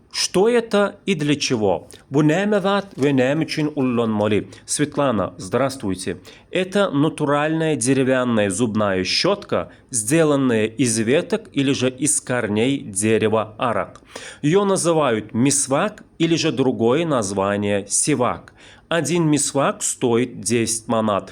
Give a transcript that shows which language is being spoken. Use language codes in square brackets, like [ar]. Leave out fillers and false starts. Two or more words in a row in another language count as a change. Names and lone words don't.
[ru] Что это и для чего? [tk] Bu näme zat ve näme üçün ullanmaly? [ru] Светлана, здравствуйте. Это натуральная деревянная зубная щетка, сделанная из веток или же из корней дерева арак. Ее называют мисвак или же другое название сивак. Один мисвак стоит 10 манат.